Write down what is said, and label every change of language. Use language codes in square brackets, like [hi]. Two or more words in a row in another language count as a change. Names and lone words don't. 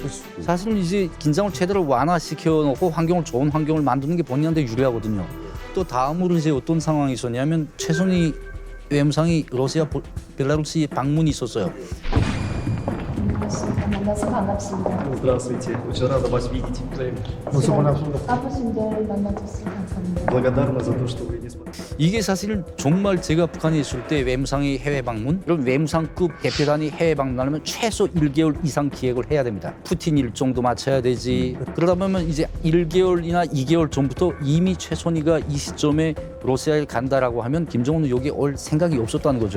[ko] 사실은 이제 긴장을 최대로 완화시켜 놓고 좋은 환경을 만드는 게 본인한테 유리하거든요. 또 다음으로 이제 어떤 상황이 있었냐면 최선희 외무상이 러시아 벨라루스 방문이 있었어요. 만나서 반갑습니다. [ru] Здравствуйте. Очень рада вас видеть взаимно. [ko] 바쁘신 데 만나줘서 감사합니다. [ru] Благодарна за то, что вы не смотрите. [ko] 이게 사실 정말 제가 북한에 있을 때 외무상이 해외 방문, 이런 외무상급 대표단이 해외 방문하려면 최소 1개월 이상 기획을 해야 됩니다. 푸틴 일정도 맞춰야 되지. 그러다 보면 이제 1개월이나 2개월 전부터 이미 최선희가 이 시점에 러시아에 간다라고 하면 김정은은 여기 올 생각이 없었다는 거죠.